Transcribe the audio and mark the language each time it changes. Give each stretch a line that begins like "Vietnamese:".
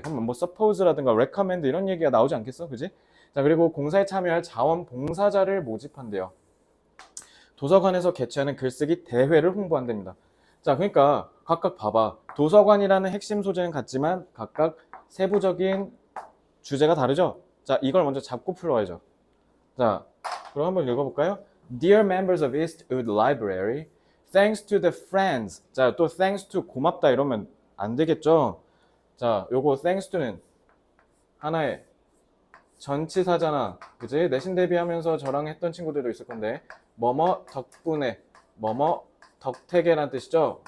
Korean: 그럼 뭐 suppose라든가 recommend 이런 얘기가 나오지 않겠어? 그지? 자, 그리고 공사에 참여할 자원봉사자를 모집한대요. 도서관에서 개최하는 글쓰기 대회를 홍보한답니다. 자, 그러니까 각각 봐봐. 도서관이라는 핵심 소재는 같지만 각각 세부적인 주제가 다르죠? 자, 이걸 먼저 잡고 풀어야죠. 자, 그럼 한번 읽어볼까요?
English: Dear members of Eastwood Library, thanks to the friends.
Korean: 자, 또 thanks to 고맙다 이러면 안 되겠죠? 자, 요거 thanks to는 하나의 전치사잖아. 그지? 내신 대비하면서 저랑 했던 친구들도 있을 건데 뭐뭐 덕분에 뭐뭐 덕택에란 뜻이죠.